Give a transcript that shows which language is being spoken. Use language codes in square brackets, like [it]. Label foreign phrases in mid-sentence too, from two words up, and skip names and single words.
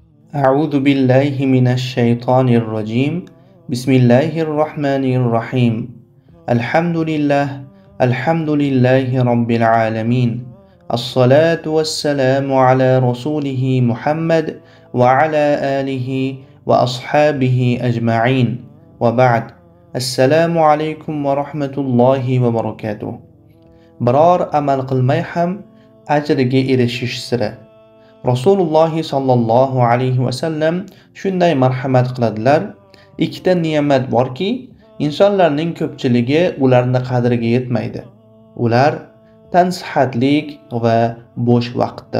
[ar] أعوذ بالله من الشيطان الرجيم بسم الله الرحمن الرحيم الحمد لله رب العالمين الصلاة والسلام على رسوله محمد وعلى آله وأصحابه أجمعين وبعد السلام عليكم ورحمة الله وبركاته [uz] biror amal qilmay ham ajriga erishish siri. Rasululloh [ar] صلى الله عليه وسلم [uz] shunday marhamat qiladilar: ikkita ne'mat borki, insonlarning ko'pchiligi ularni qadriga yetmaydi. Ular tansihatlik va bo'sh vaqtdir.